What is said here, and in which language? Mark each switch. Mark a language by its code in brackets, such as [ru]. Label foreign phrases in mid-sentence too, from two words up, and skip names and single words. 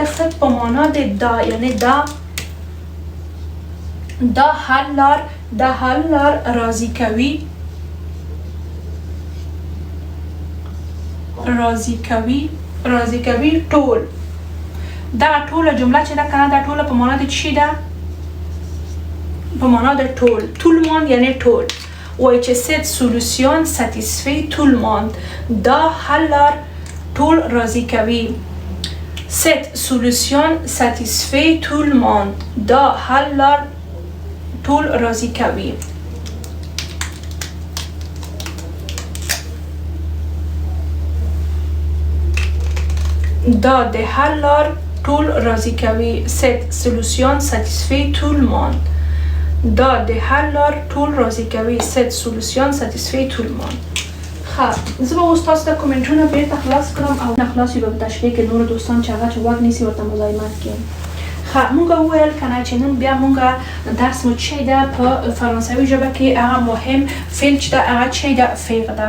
[ps] ست په معنا د دا، یعنی دا حل لار راضی کوي ټول. دا ټوله جمله چې ده کنه دا ټوله په معنا د چی ده؟ په معنا د ټول. [fr] tout le monde [ps] یعنی ټول. وای چې [fr] cette solution satisfait tout le monde. [ps] دا حل لار ټول راضی کوي. [fr] cette solution satisfait tout le monde. [ps] دا حل لار ټول راضی کوي. دا د حل لار ټول راضی کوي. [fr] cette solution satisfait tout le monde. [ps] دا د حل لار ټول راضی کوي. [fr] cette solution satisfait tout le monde. [ps] زه به اوس تاسو ته کومنټونه بیرته خلاص کړم او نه خلاص وي به په تشریح کې نور دوستان چې هغه چې واک نیسي ورته مزاحمت کوي. مونږ وویل کنه چې نن بیا مونږ درس مو چی ده په فرانسوي ژبه کې هغه مهم فعل چې ده هغه چی ده؟ فعل ده.